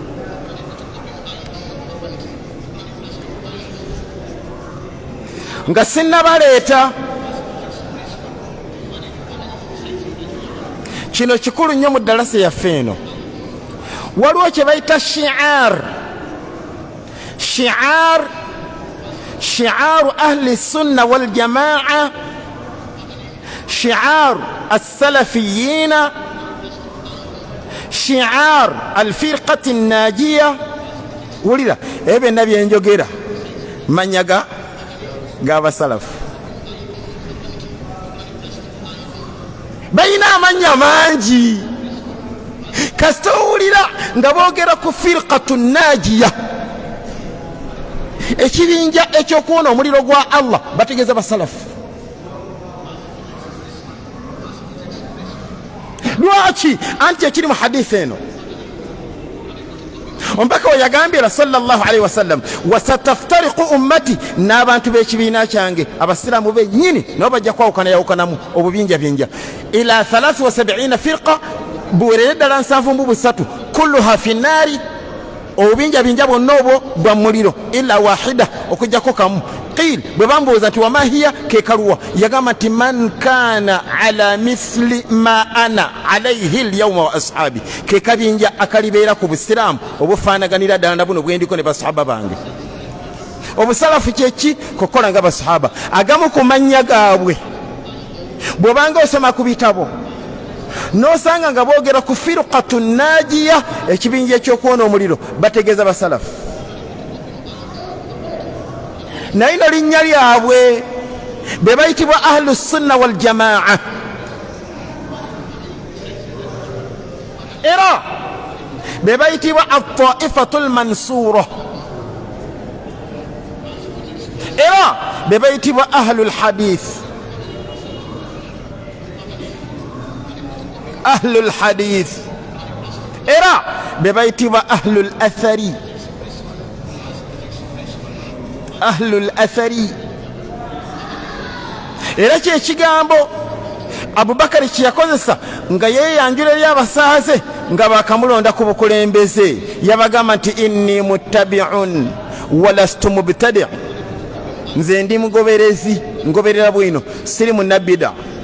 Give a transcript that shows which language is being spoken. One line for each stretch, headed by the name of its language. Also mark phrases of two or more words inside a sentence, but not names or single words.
Ganda: nga sinnabaleeta kino kikulu nnyo mu ddalasa yaffe eno waliwo kye bayita
Arabic: شعار أهل السنة والجماعة شعار السلفيين شعار الفرقة الناجية
Ganda: wulira ebyo nabyenjogera manyaga g'abasalafu balina amanya mangi kasita owulira nga boogera ku
Arabic: الفرقة الناجية
Ganda: ekibinja ekyokuwona omuliro gwa Allah bategeeza basalafu lwaki anti ekiri mu hadisi eno ompaka we yagambira
Arabic: صلى الله عليه وسلم وستفترق أمتي
Ganda: n'abantu b'ekibiina kyange abasiraamu bennyini nabo bajja kwawukanayawukanamu obubinjabinja
Arabic: إلى 73 فرقة
Ganda: buwerere ddala
Arabic: 73 كلها في النار
Ganda: obubinjabinja bwonna obwo bwa muliro
Arabic: إلا واحدة
Ganda: okujjako kamu qil bwe bambuuza nti
Arabic: وما هي
Ganda: kekaluwa yagamba nti
Arabic: من كان على مثل ما أنا عليه اليوم وأصحابي
Ganda: kekabinja akalibeera ku busiraamu obufaanaganira ddala na buno bwendiko ne basahaba bange obusalafu kyeki kukola nga basahaba agamu ku mannya gaabwe bw'obanga osoma ku bitabo n'osanga nga boogera ku
Arabic: الفرقة الناجية
Ganda: ekibinja ekyokuwona omuliro bategeeza basalafu naye no linnya lyabwe be bayitibwa
Arabic: أهل السنة والجماعة
Ganda: era be bayitibwa
Arabic: الطائفة المنصورة
Ganda: era be bayitibwa
Arabic: أهل الحديث أهل الحديث
Ganda: era be bayitibwa
Arabic: أهل الأثر أهل الأثر
Ganda: era kyekigambo Abubakari kyeyakozesa nga yeyanjula eri abasaaze nga bakamulonda ku bukulembeze yabagamba nti
Arabic: إني متبع ولست مبتدع',
Ganda: nze ndi mugoberezi, ngoberera bwino, siri munnabida.